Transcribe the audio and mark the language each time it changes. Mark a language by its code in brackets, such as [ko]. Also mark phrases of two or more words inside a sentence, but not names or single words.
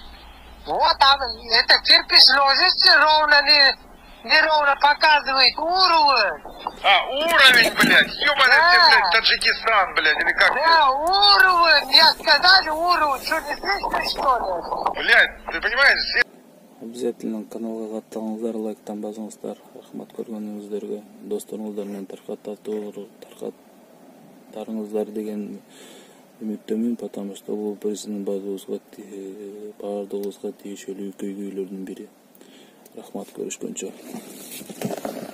[ru] Вот, это кирпич ложится ровно, неровно показывает уровень. А, уровень, блядь. Ёбаный ты, блядь, Таджикистан, блядь, или как? Да, уровень. Я сказал уровень. Что, не слышно, что ли? Блядь, ты понимаешь? [ky] Обязательно каналга катталыңыздар, лайктан басыңыздар. Рахмат көргөнүңүздөргө. Досторуңуздар менен таркатарыңыздар деген үмүттөмүн, [ru] потому что [ky] бул биздин баардыгыбызга тиешелүү көйгөйлөрдүн бири. Рахмат, көрүшкөнчө.